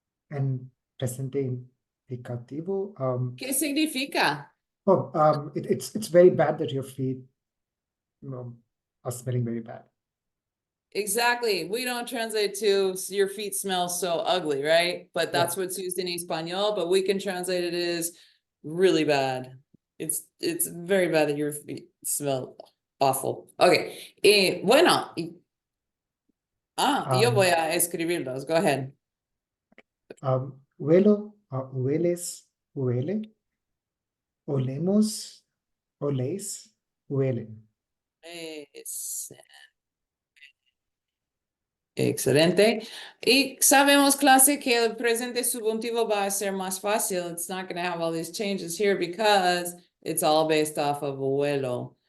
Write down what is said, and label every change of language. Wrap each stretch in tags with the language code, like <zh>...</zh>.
<es>En presente indicativo. ¿Qué significa?</es> <en>It's very bad that your feet are smelling very bad. Exactly. We don't translate to your feet smell so ugly, right? But that's what's used in Espanol, but we can translate it as really bad. It's very bad that your feet smell awful. Okay. Bueno.</en> <es>Yo voy a escribirlos.</es> <en>Go ahead.</en> <es>Huelo, hueles, huele. Olemos, oléis, huelen. Es- Excelente. Y sabemos, clase, que el presente subjuntivo va a ser más fácil.</es> <en>It's not going to have all these changes here because it's all based off of vuelo.</en>